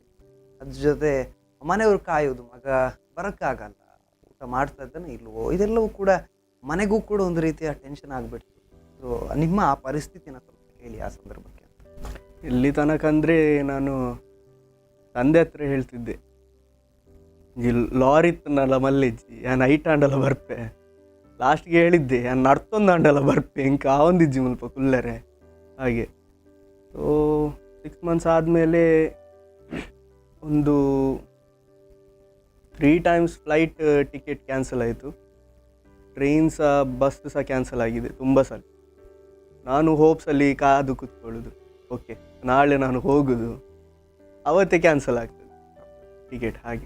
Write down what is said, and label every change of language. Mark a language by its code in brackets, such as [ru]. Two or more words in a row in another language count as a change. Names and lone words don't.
[kn] ಅದ್ರ ಜೊತೆ ಮನೆಯವ್ರು ಕಾಯೋದು, ಮಗ ಬರೋಕ್ಕಾಗಲ್ಲ, ಊಟ ಮಾಡ್ತಾ ಇದ್ದಾನೆ ಇಲ್ವೋ, ಇದೆಲ್ಲವೂ ಕೂಡ ಮನೆಗೂ ಕೂಡ ಒಂದು ರೀತಿಯ ಟೆನ್ಷನ್ ಆಗಿಬಿಡ್ತು. ಸೊ ನಿಮ್ಮ ಆ ಪರಿಸ್ಥಿತಿನ ಸ್ವಲ್ಪ ಹೇಳಿ ಆ ಸಂದರ್ಭಕ್ಕೆ. ಇಲ್ಲಿ ತನಕ ಅಂದರೆ ನಾನು ತಂದೆ ಹತ್ರ ಹೇಳ್ತಿದ್ದೆ, ಈ ಲಾರಿ ಇತ್ತನಲ್ಲ [tcy] ಮಲ್ಲೆಜ್ಜಿ ನಾನು ಐಟ್ ಆಂಡಲ ಬರ್ಪೆ, [kn] ಲಾಸ್ಟ್ಗೆ ಹೇಳಿದ್ದೆ ನಾನು ನಡ್ತೊಂದು [tcy] ಆಂಡಲ ಬರ್ಪೆ ಇಂಕ ಆವೊಂದಿಜ್ಜಿ ಮುಲ್ಪ ಕುಲ್ಲರೆ [kn] ಹಾಗೆ. ಸೊ [en] 6 months [kn] ಆದಮೇಲೆ ಒಂದು [en] 3 times flight ticket cancel [kn] ಆಯಿತು, ಟ್ರೈನ್ ಸಹ ಬಸ್ ಸಹ ಕ್ಯಾನ್ಸಲ್ ಆಗಿದೆ ತುಂಬ ಸಲ. ನಾನು ಹೋಪ್ಸಲ್ಲಿ ಕಾದು ಕೂತ್ಕೊಳ್ಳೋದು, ಓಕೆ ನಾಳೆ ನಾನು ಹೋಗೋದು, ಅವತ್ತೇ ಕ್ಯಾನ್ಸಲ್ ಆಗ್ತದೆ ಟಿಕೆಟ್ ಹಾಗೆ.